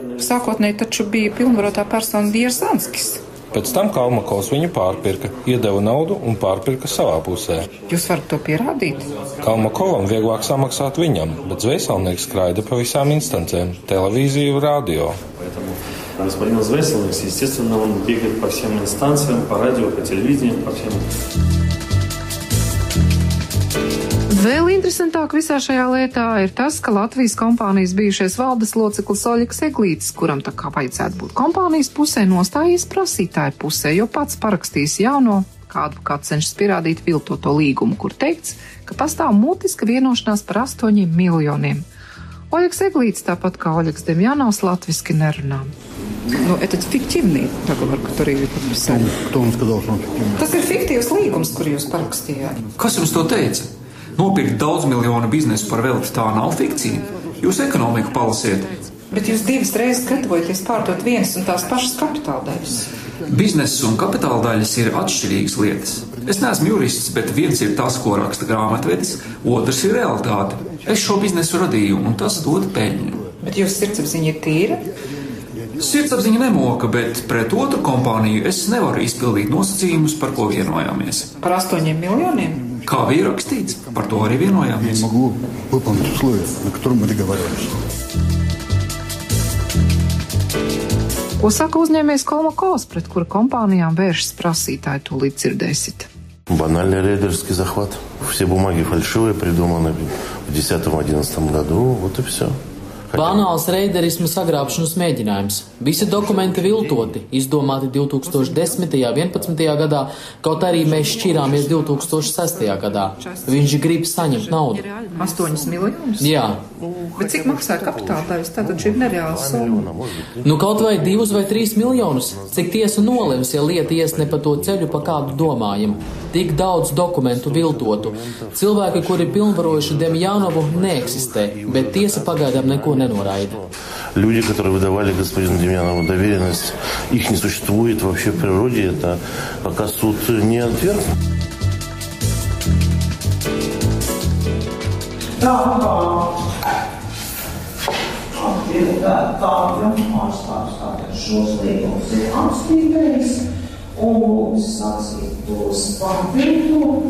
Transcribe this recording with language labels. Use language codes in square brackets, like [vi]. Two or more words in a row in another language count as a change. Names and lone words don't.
[lv] Sākotnēji taču bija pilnvarotā persona Jasanskis. Pēc tam Kalmakovs viņu pārpirka, iedeva naudu un pārpirka savā pusē. Jūs varat to pierādīt? Kalmakovam vieglāk samaksāt viņam, bet zvejsalnieks skraida pa visām instancēm - televīziju, radio. [ru] Господин Звесельник, естественно, он бегает по всем инстанциям, по радио, по телевидению, по всем. [lv] Vēl interesantāk visā šajā lietā ir tas, ka Latvijas kompānijas bijušais valdes loceklis Oļegs Eglītis, kuram tā kā vajadzētu būt kompānijas pusē, nostājies prasītāju pusē, jo pats parakstījis jauno, kādu cenšas pierādīt viltoto līgumu, kur teikts, ka pastāv mutiska vienošanās par 8 miljoniem. Oļegs Eglītis, tāpat kā Oļegs Demjanovs, latviski nerunā. [ru] Ну, этот фиктивный договор, который вы подписали. Кто вам сказал, что он фиктивный? [lv] Tas ir fiktīvs līgums, kur jūs parakstījāt. Kas jums to teica? Nopirkt daudz miljonu biznesu par velti, tā nav fikcija. Jūs ekonomiku palasiet. Bet jūs 2 reizes gatavojaties pārdot vienas un tās pašas kapitāla daļas. Bizness un kapitāla daļas ir atšķirīgas lietas. Es neesmu jurists, bet viens ir tas, ko raksta grāmatvedis, otrs ir realitāte. Es šo biznesu radīju, un tas dod peļņu. Bet jūsu sirdsapziņa ir tīra? Sirdsapziņa nemoka, bet pret otru kompāniju es nevaru izpildīt nosacījumus, par ko vienojāmies. Par 8 miljoniem? Kā bija rakstīts, par to arī vienojāmies. [ru] Я могу выполнить условия, на котором мы договаривались. [lv] Ko saka uzņēmējs Kolmakovs, pret kura kompānijām vēršas prasītāji, tūlīt dzirdēsit. [ru] Банальный рейдерский захват. Все бумаги фальшивые, придуманы в 2010-2011 году. Вот и все. [lv] Banāls reiderisma sagrābšanas mēģinājums. Visi dokumenti viltoti, izdomāti 2010. un 2011. gadā, kaut arī mēs šķirāmies 2006. gadā. Viņš grib saņemt naudu. 8 miljonus? Jā. Bet cik maksāja kapitāla daļas? Tātad šī ir nereāla summa. Nu kaut vai 2 vai 3 miljonus. Cik tiesa nolems, ja lieta ies ne pa to ceļu, pa kādu domājam. Tik daudz dokumentu viltotu. Cilvēki, kuri pilnvarojuši Demjanovu, neeksistē, bet tiesa pagaidām neko nenoraida. [ru] люди, которые выдавали господину Демьянову доверенность, их не существует вообще в природе, это пока суд не отверг. [lv] Šos līgumus ir apstrīdējis un lūdzu sacīt tos pārvietot.